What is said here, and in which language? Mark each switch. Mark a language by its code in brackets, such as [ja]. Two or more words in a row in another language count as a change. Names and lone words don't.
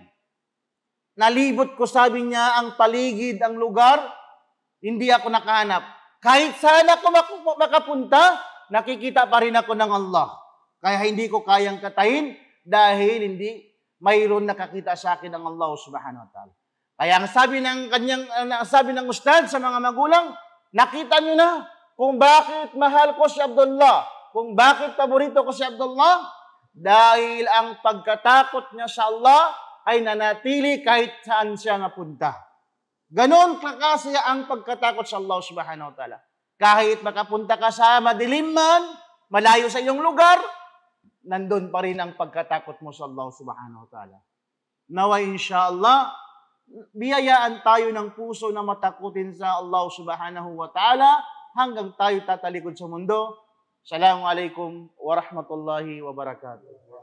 [tl] Nalibot ko, sabi niya, ang paligid, ang lugar, hindi ako nakahanap. Kahit saan ako makapunta, nakikita pa rin ako ng Allah. Kaya hindi ko kayang katayin dahil hindi mayroon nakakita sa akin ng Allah [ar] سبحانه وتعالى. [tl] Kaya ang sabi ng ustad sa mga magulang, nakita niyo na kung bakit mahal ko si Abdullah, kung bakit paborito ko si Abdullah, dahil ang pagkatakot niya sa Allah ay nanatili kahit saan siya napunta. Ganon kakasaya ang pagkatakot sa Allah [ar] سبحانه وتعالى. [tl] Kahit makapunta ka sa madilim man, malayo sa iyong lugar, nandun pa rin ang pagkatakot mo sa Allah [ar] سبحانه وتعالى. [tl] Nawa insyaAllah, biyayaan tayo ng puso na matakutin sa Allah [ar] سبحانه وتعالى [tl] hanggang tayo tatalikod sa mundo. [ar] السلام عليكم ورحمة الله وبركاته.